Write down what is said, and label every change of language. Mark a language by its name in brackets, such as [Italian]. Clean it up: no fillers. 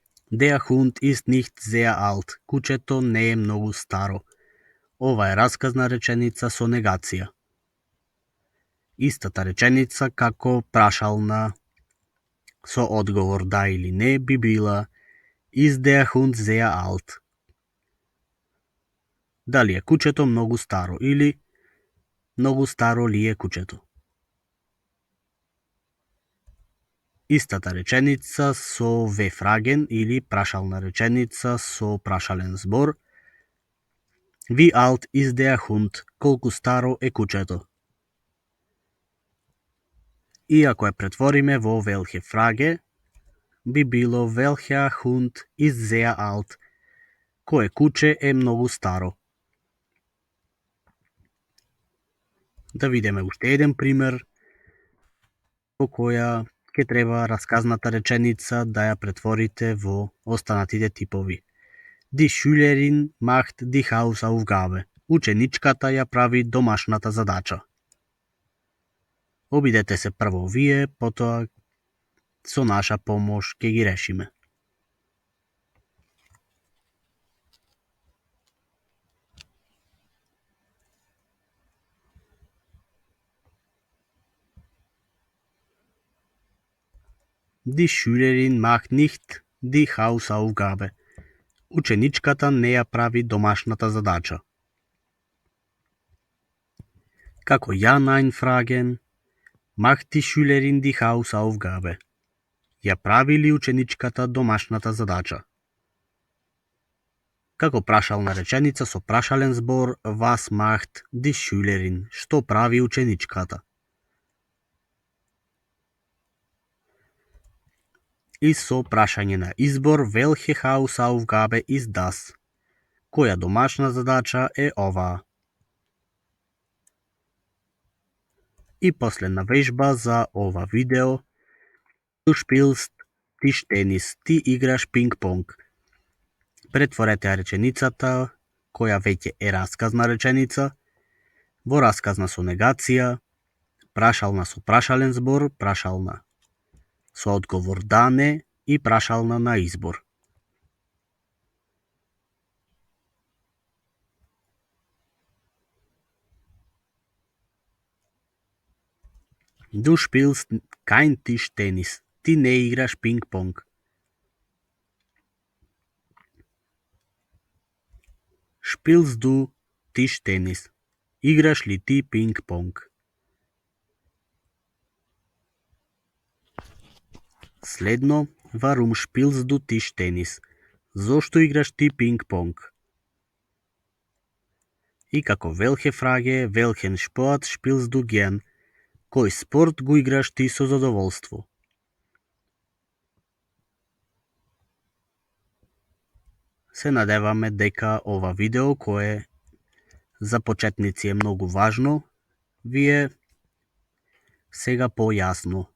[German] Der Hund ist nicht sehr alt. [Macedonian] Кучето не е многу старо. Ова е расказна реченица со негација. Истата реченица како прашална со одговор да или не би била [German] Ist der Hund sehr alt? [Macedonian] Дали е кучето многу старо или многу старо ли е кучето? Истата реченица со we Fragen или прашална реченица со прашален збор. [German] Wie alt ist der Hund? [Macedonian] Колку старо е кучето? И ако ја претвориме во welche Frage, би било [German] welcher Hund ist sehr alt? [Macedonian] Кое куче е многу старо? Да видиме уште еден пример во која ќе треба расказната реченица да ја претворите во останатите типови. [German] Die Schülerin macht die Hausaufgabe. [Macedonian] Ученичката ја прави домашната задача. Обидете се прво вие, потоа со наша помош ќе ги решиме. [German] Die Schülerin macht nicht die Hausaufgabe. [Macedonian] Ученичката не ја прави домашната задача. Како ја [German] einfragen, macht die Schülerin die Hausaufgabe. [Macedonian] Ја прави ли ученичката домашната задача? Како прашална реченица со прашален збор, [German] was macht die Schülerin? [Macedonian] Што прави ученичката? И со прашање на избор, [German] welche Hausaufgabe ist das? [Macedonian] Која домашна задача е оваа? И последна вежба за ова видео. [German] Du spielst Tischtennis. [Macedonian] Ти играш пинг-понг. Претворете ја реченицата, која веќе е расказна реченица, во расказна со негација, прашална со прашален збор, прашална со одговор да, не и прашална на избор. [German] Du spielst kein Tischtennis. [Macedonian] Ти не играш пинг-понг. [German] Spielst du Tischtennis? [Macedonian] Играш ли ти пинг-понг? Следно, [German] warum spielst du Tischtennis? [Macedonian] Зошто играш ти пинг-понг? И како [German] welche Frage, welchen Sport spielst du gern? [Macedonian] Кој спорт го играш ти со задоволство? Се надеваме дека ова видео, кое за почетници е многу важно, ви е сега појасно.